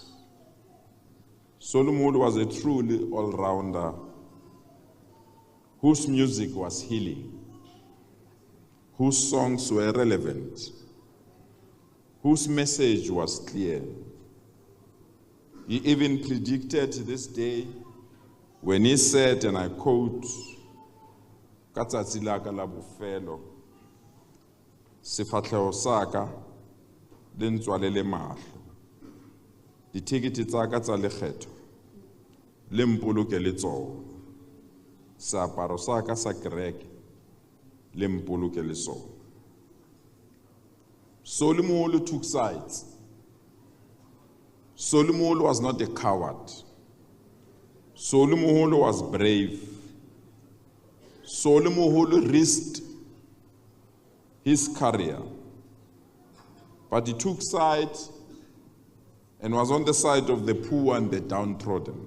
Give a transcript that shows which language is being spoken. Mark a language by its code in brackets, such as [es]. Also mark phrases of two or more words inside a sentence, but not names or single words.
[en] Moholo was a truly all-rounder whose music was healing, whose songs were relevant, whose message was clear. He even predicted this day when he said, and I quote, [tn] "Ka tsatsi la ka la bofelo, sefatlhego sa ka le ntswalele mahlo, ditekete tsa ka tsa lekgetho le mpoloke le tsona, seaparo sa ka sa kereke le mpoloke le sona." [en] Moholo took sides. Moholo was not a coward. Moholo was brave. Moholo risked his career, but he took sides and was on the side of the poor and the downtrodden.